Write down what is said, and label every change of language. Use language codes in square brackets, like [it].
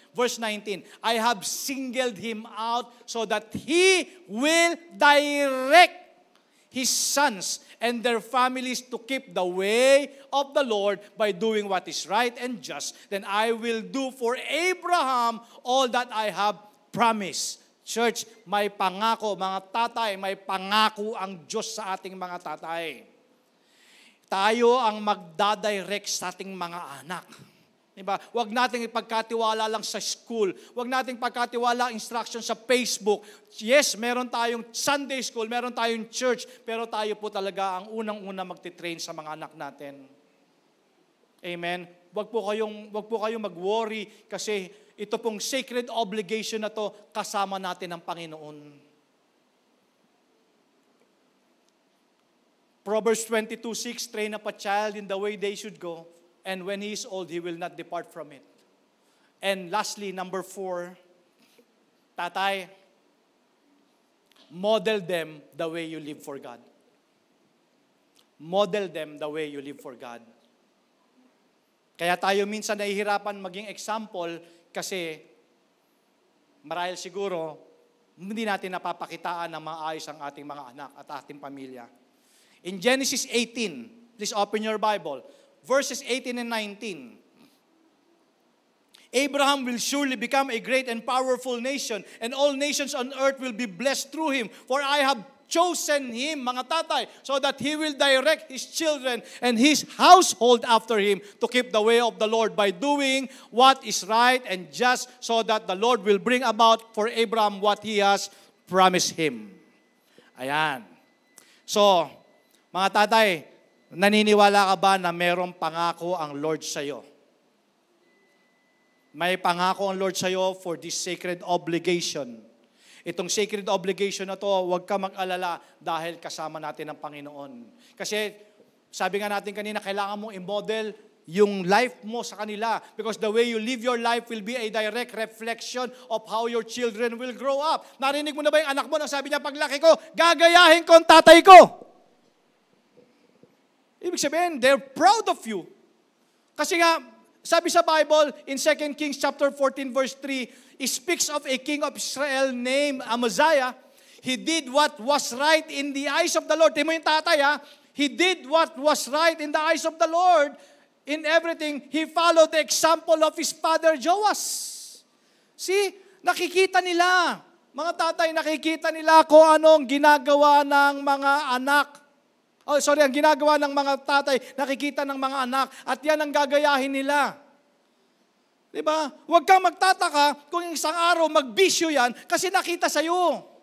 [en] Verse 19, I have singled him out so that he will direct his sons and their families to keep the way of the Lord by doing what is right and just. Then I will do for Abraham all that I have promised. [tl] Church, may pangako, mga tatay, may pangako ang Diyos sa ating mga tatay. Tayo ang magdadirect sa ating mga anak. Diba? Huwag nating ipagkatiwala lang sa school. Huwag nating pagkatiwala ang instruction sa Facebook. Yes, meron tayong Sunday school, meron tayong church, pero tayo po talaga ang unang-una magtitrain sa mga anak natin. Amen? Huwag po kayong mag-worry kasi ito pong sacred obligation na to, kasama natin ang Panginoon. [en] Proverbs 22:6, train up a child in the way they should go, and when he is old, he will not depart from it. And lastly, number 4, tatay, model them the way you live for God. Model them the way you live for God. [tl] Kaya tayo minsan nahihirapan maging example kasi marahil siguro hindi natin napapakitaan ng maayos ang ating mga anak at ating pamilya. [en] In Genesis 18, please open your Bible, verses 18 and 19. Abraham will surely become a great and powerful nation, and all nations on earth will be blessed through him. For I have chosen him, [tl] mga tatay, [en] so that he will direct his children and his household after him to keep the way of the Lord by doing what is right and just, so that the Lord will bring about for Abraham what he has promised him. [tl] Ayan. So, mga tatay, naniniwala ka ba na mayroong pangako ang Lord sa iyo? May pangako ang Lord sa iyo [en] for this sacred obligation. [tl] Itong sacred obligation na to, huwag ka mag-alala dahil kasama natin ang Panginoon. Kasi sabi nga natin kanina, kailangan mong i-model yung life mo sa kanila. [en] Because the way you live your life will be a direct reflection of how your children will grow up. [tl] Narinig mo na ba yung anak mo nang sabi niya, paglaki ko, gagayahin ko ang tatay ko? Ibig sabihin, [en] they're proud of you. [tl] Kasi nga, sabi sa Bible, [en] in 2 Kings chapter 14 verse 3, it speaks of a king of Israel named Amaziah. He did what was right in the eyes of the Lord. [tl] Tingnan mo yung tatay ha. [en] He did what was right in the eyes of the Lord. In everything, he followed the example of his father Joas. [tl] See, nakikita nila. Mga tatay, nakikita nila kung anong ginagawa ng mga anak. Ang ginagawa ng mga tatay, nakikita ng mga anak, at yan ang gagayahin nila. Diba? Huwag kang magtataka kung isang araw magbisyo yan kasi nakita sa'yo.